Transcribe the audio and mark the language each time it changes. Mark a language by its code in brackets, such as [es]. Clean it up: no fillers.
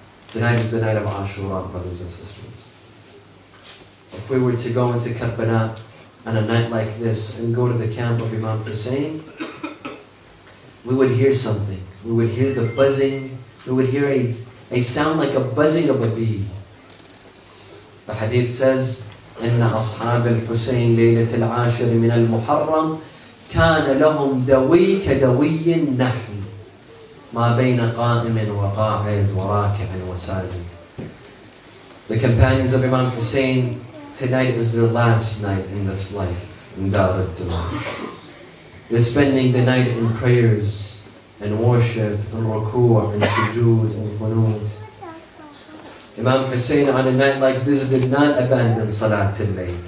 [en] Tonight is the night of Ashura, brothers and sisters. If we were to go into Karbala on a night like this and go to the camp of Imam Hussein, we would hear something. We would hear the buzzing. We would hear a sound like a buzzing of a bee. The hadith says, [ar] إن أصحاب الحسين ليلة العاشر من المحرم كان لهم دوي كدوي النحل ما بين قائم وقاعد وراكع وساجد. [en] The companions of Imam Hussein, tonight is their last night in this life, in Dar al-Duman. They're spending the night in prayers and worship and ruku' and sujood and qunut. Imam Hussein on a night like this did not abandon Salatul Layl.